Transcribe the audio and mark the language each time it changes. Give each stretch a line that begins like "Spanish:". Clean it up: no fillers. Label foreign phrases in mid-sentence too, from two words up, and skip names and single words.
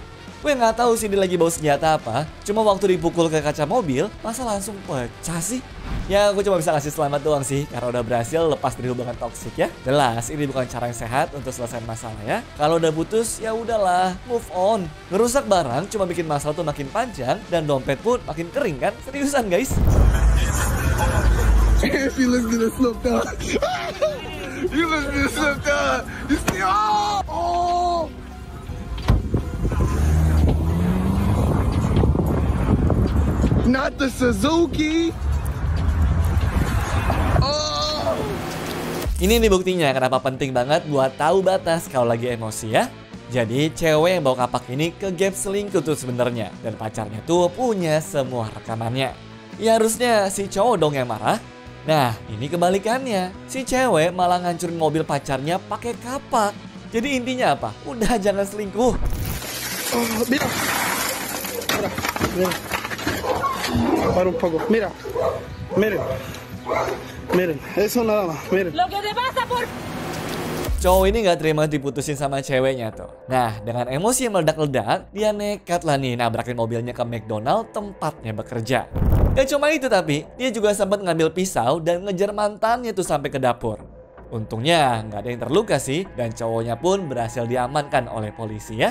Indonesian: Gue nggak tahu sih dia lagi bawa senjata apa. Cuma waktu dipukul ke kaca mobil, masa langsung pecah sih? Ya gue cuma bisa kasih selamat doang sih, karena udah berhasil lepas dari hubungan toksik ya. Jelas ini bukan cara yang sehat untuk selesai masalah ya. Kalau udah putus ya udahlah,
English: move on.
Indonesian: Ngerusak barang cuma bikin masalah tuh makin panjang dan dompet pun makin kering kan? Seriusan guys.
English: If you listen to the Snoop Dogg, you listen to the Snoop Dogg, you see, oh. Not the Suzuki. Oh.
Indonesian: Ini nih buktinya kenapa penting banget buat tahu batas kalau lagi emosi ya. Jadi cewek yang bawa kapak ini ke gap selingkuh tuh sebenarnya dan pacarnya tuh punya semua rekamannya. Ya harusnya si cowok dong yang marah. Nah ini kebalikannya. Si cewek malah ngancurin mobil pacarnya pakai kapak. Jadi intinya apa? Udah jangan selingkuh.
Spanish: Oh, mira. Mira. Para un poco. Mira. Miren. Miren. Eso nada más. Miren. Lo que te pasa por...
Indonesian: Cowok ini gak terima diputusin sama ceweknya tuh. Nah, dengan emosi yang meledak-ledak, dia nekat lah nih nabrakin mobilnya ke McDonald tempatnya bekerja. Gak cuma itu tapi, dia juga sempat ngambil pisau dan ngejar mantannya tuh sampai ke dapur. Untungnya nggak ada yang terluka sih dan cowoknya pun berhasil diamankan oleh polisi ya.